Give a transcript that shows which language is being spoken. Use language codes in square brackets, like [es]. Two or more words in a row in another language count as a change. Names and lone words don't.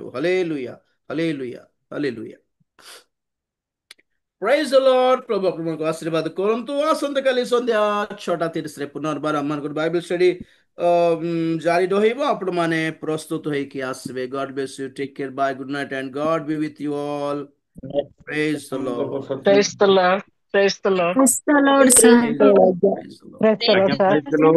[en] ହାଲେଲୁୟା, ହାଲେଲୁୟା, ହାଲେଲୁୟା। Praise the Lord. [or] ପ୍ରଭୁ ଆପଣଙ୍କୁ ଆଶୀର୍ବାଦ କରନ୍ତୁ। ଆସନ୍ତାକାଲି ସନ୍ଧ୍ୟା 6:30ରେ ପୁନର୍ବାର ଆମମାନଙ୍କର ବାଇବେଲ ଷ୍ଟଡି ଜାରି ରହିବ। ଆପଣମାନେ ପ୍ରସ୍ତୁତ ହେଇକି ଆସିବେ। [en] God bless you, take care, bye, good night and God be with you all. Praise the Lord, Praise the Lord. Praise the Lord. Praise the Lord, Praise sir. the Lord. Praise the Lord. Praise the Lord, [or] ଆଜ୍ଞା, [en] sir. Praise the Lord.